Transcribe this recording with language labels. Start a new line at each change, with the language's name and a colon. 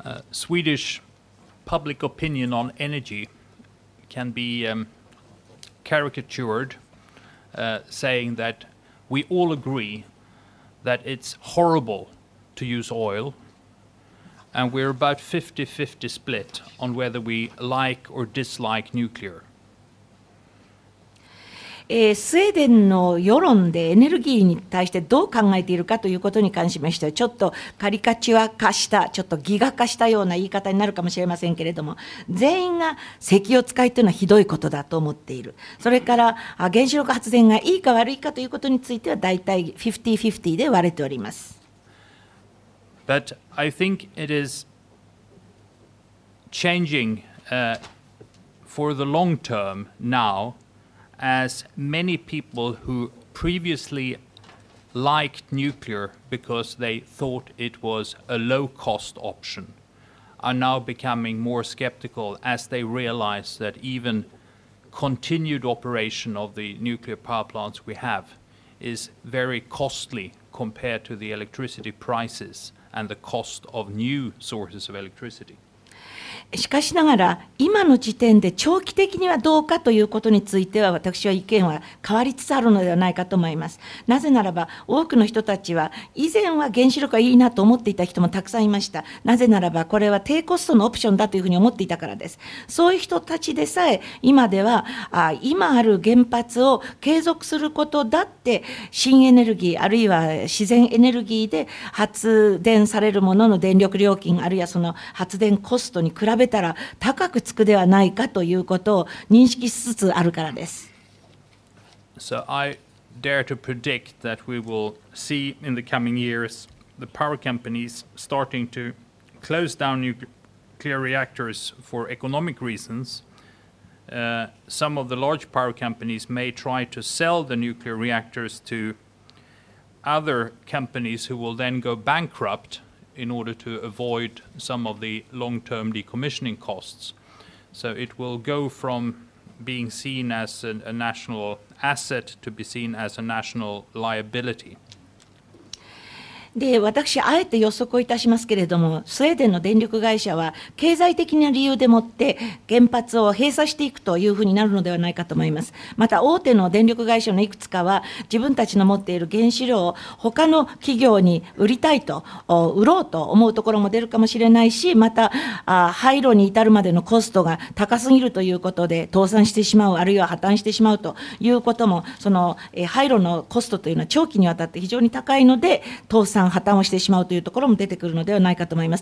English: Swedish public opinion on energy can be caricatured, saying that we all agree that it's horrible to use oil, and we're about 50-50 split on whether we like or dislike nuclear.
Japanese: スウェーデンの世論でエネルギーに対してどう考えているかということに関しましては、ちょっとカリカチュア化した、ちょっとギガ化したような言い方になるかもしれませんけれども、全員が石油を使いというのはひどいことだと思っている。それから原子力発電がいいか悪いかということについては大体 50-50 で割れております。
English: But I think it is changing for the long term now, as many people who previously liked nuclear because they thought it was a low-cost option are now becoming more skeptical as they realize that even continued operation of the nuclear power plants we have is very costly compared to the electricity prices and the cost of new sources of electricity.
Japanese: しかしながら、今の時点で長期的にはどうかということについては、私は意見は変わりつつあるのではないかと思います。なぜならば、多くの人たちは、以前は原子力はいいなと思っていた人もたくさんいました。なぜならば、これは低コストのオプションだというふうに思っていたからです。そういう人たちでさえ、今では、今ある原発を継続することだって、新エネルギー、あるいは自然エネルギーで発電されるものの電力料金、あるいはその発電コストに比べたら高くつくではないかということを認識しつつあるからです。
English: So I dare to predict that we will see in the coming years the power companies starting to close down nuclear reactors for economic reasons. Some of the large power companies may try to sell the nuclear reactors to other companies who will then go bankrupt in order to avoid some of the long-term decommissioning costs. So it will go from being seen as a national asset to be seen as a national liability.
Japanese: で、私、あえて予測をいたしますけれども、スウェーデンの電力会社は、経済的な理由でもって原発を閉鎖していくというふうになるのではないかと思います。また、大手の電力会社のいくつかは、自分たちの持っている原子炉を他の企業に売りたいと、売ろうと思うところも出るかもしれないし、また、廃炉に至るまでのコストが高すぎるということで、倒産してしまう、あるいは破綻してしまうということも、その廃炉のコストというのは長期にわたって非常に高いので、倒産破綻をしてしまうというところも出てくるのではないかと思います。